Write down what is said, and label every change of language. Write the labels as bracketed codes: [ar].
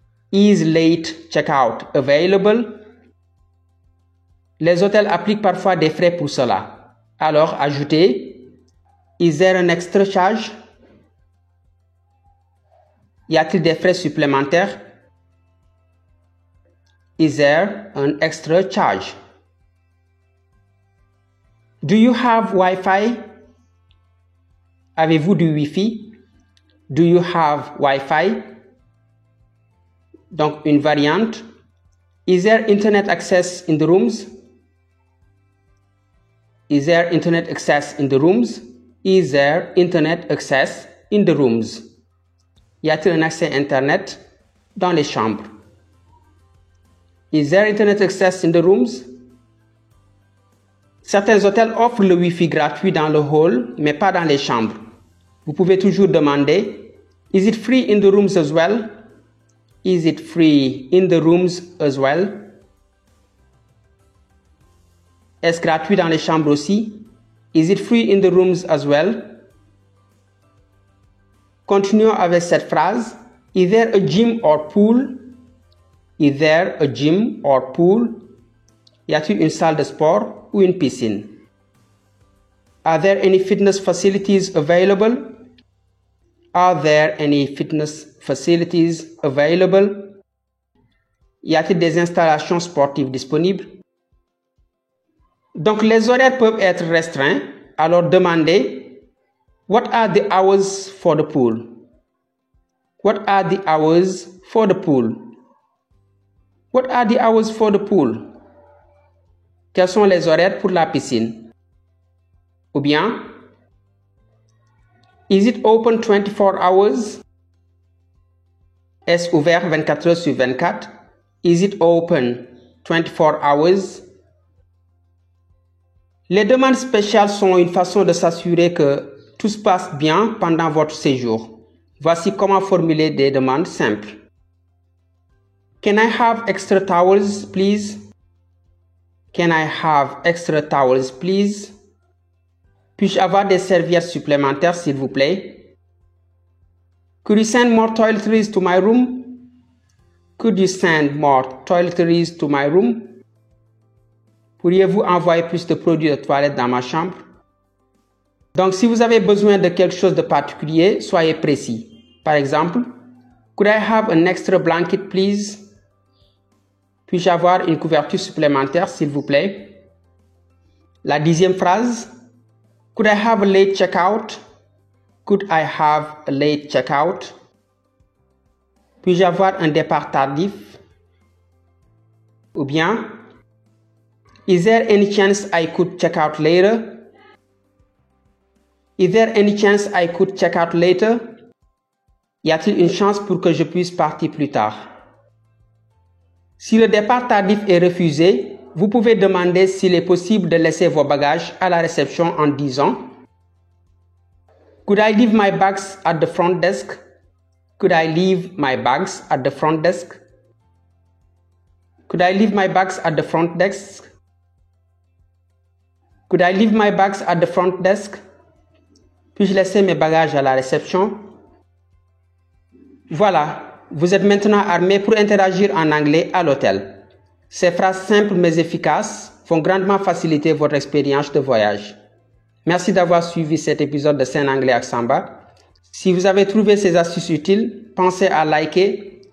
[en] Is late checkout available? [fr] Les hôtels appliquent parfois des frais pour cela. Alors, ajoutez [en] Is there an extra charge? [fr] Y a-t-il des frais supplémentaires? [en] Is there an extra charge? Do you have Wi-Fi? [fr] Avez-vous du Wi-Fi? [en] Do you have Wi-Fi? [fr] Donc, une variante. [en] Is there internet access in the rooms? Is there internet access in the rooms? Is there internet access in the rooms? [fr] Y a-t-il un accès Internet dans les chambres? [en] Is there internet access in the rooms? [fr] Certains hôtels offrent le Wi-Fi gratuit dans le hall, mais pas dans les chambres. Vous pouvez toujours demander [en] Is it free in the rooms as well? Is it free in the rooms as well? [fr] Est-ce gratuit dans les chambres aussi? [en] Is it free in the rooms as well? [fr] Continuons avec cette phrase. [en] Is there a gym or pool? Is there a gym or pool? [fr] Y a-t-il une salle de sport ou une piscine? [en] Are there any fitness facilities available? Are there any fitness facilities available? [fr] Y a-t-il des installations sportives disponibles? Donc les horaires peuvent être restreints, alors demandez [en] What are the hours for the pool? What are the hours for the pool? What are the hours for the pool? [fr] Quels sont les horaires pour la piscine? Ou bien, [en] Is it open 24 hours? [fr] Est-ce ouvert 24 heures sur 24? [en] Is it open 24 hours? [fr] Les demandes spéciales sont une façon de s'assurer que tout se passe bien pendant votre séjour. Voici comment formuler des demandes simples. [en] Can I have extra towels, please? Can I have extra towels, please? [fr] Puis-je avoir des serviettes supplémentaires, s'il vous plaît? [en] Could you send more toiletries to my room? Could you send more toiletries to my room? [fr] Pourriez-vous envoyer plus de produits de toilette dans ma chambre? Donc, si vous avez besoin de quelque chose de particulier, soyez précis. Par exemple, [en] Could I have an extra blanket, please? [fr] Puis-je avoir une couverture supplémentaire, s'il vous plaît? La 10e phrase. [en] Could I have a late checkout? Could I have a late checkout? [fr] Puis-je avoir un départ tardif? Ou bien, [en] Is there any chance I could check out later? Is there any chance I could check out later? [fr] Y a-t-il une chance pour que je puisse partir plus tard? Si le départ tardif est refusé, vous pouvez demander s'il est possible de laisser vos bagages à la réception en disant [en] Could I leave my bags at the front desk? Could I leave my bags at the front desk? Could I leave my bags at the front desk? Could I leave my bags at the front desk? [fr] Puis-je laisser mes bagages à la réception? Voilà, vous êtes maintenant armé pour interagir en anglais à l'hôtel. Ces phrases simples mais efficaces vont grandement faciliter votre expérience de voyage. Merci d'avoir suivi cet épisode de Scène Anglais avec Samba. Si vous avez trouvé ces astuces utiles, pensez à liker,